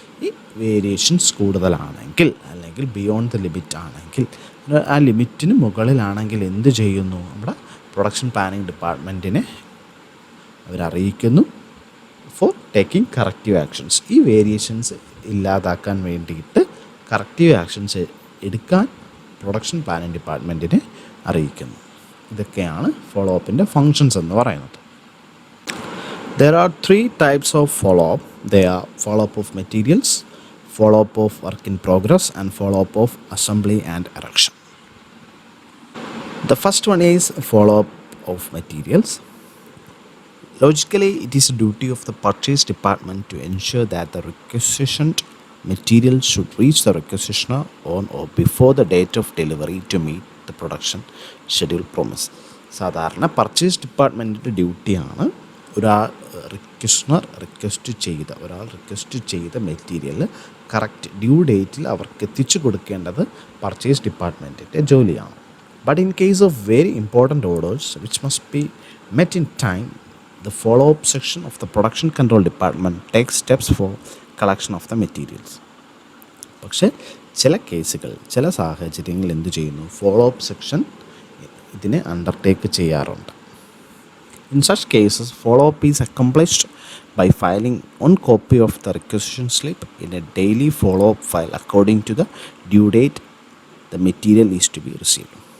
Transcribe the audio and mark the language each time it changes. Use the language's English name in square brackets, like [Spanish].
[Malayalam] ഈ വേരിയേഷൻസ് കൂടുതലാണെങ്കിൽ അല്ലെങ്കിൽ [English] beyond the limit [Malayalam] ആണെങ്കിൽ, ആ ലിമിറ്റിന് മുകളിലാണെങ്കിൽ എന്ത് ചെയ്യുന്നു, നമ്മുടെ production planning ഡിപ്പാർട്ട്മെൻറ്റിനെ അവരറിയിക്കുന്നു [English] For taking corrective actions. [Malayalam] ഈ വേരിയേഷൻസ് ഇല്ലാതാക്കാൻ വേണ്ടിയിട്ട് കറക്റ്റീവ് ആക്ഷൻസ് എടുക്കാൻ പ്രൊഡക്ഷൻ പ്ലാനിംഗ് ഡിപ്പാർട്ട്മെൻറ്റിനെ അറിയിക്കുന്നു. ഇതൊക്കെയാണ് ഫോളോ അപ്പിൻ്റെ ഫങ്ഷൻസ് എന്ന് പറയുന്നത്. [English] There are 3 types of follow-up. They are follow-up of materials, follow-up of work in progress, and follow-up of assembly and erection. The first one is follow-up of materials. Logically, it is a duty of the purchase department to ensure that the requisitioned materials should reach the requisitioner on or before the date of delivery to meet the production schedule promise. [Malayalam] സാധാരണ purchase ഡിപ്പാർട്ട്മെൻറ്റിൻ്റെ ഡ്യൂട്ടിയാണ് ഒരാൾ request ചെയ്ത material correct due ഡേറ്റിൽ അവർക്ക് എത്തിച്ചു കൊടുക്കേണ്ടത് purchase ഡിപ്പാർട്ട്മെൻറ്റിൻ്റെ ജോലിയാണ്. [English] But in case of very important orders which must be met in time, the follow up section of the production control department take steps for collection of the materials. [Malayalam] പക്ഷേ ചില സാഹചര്യങ്ങളിൽ എന്ത് ചെയ്യുന്നു, follow up section ഇതിനെ undertake ചെയ്യാറുണ്ട്. [English] In such cases, follow-up is accomplished by filing one copy of the requisition slip in a daily follow-up file according to the due date the material is to be received.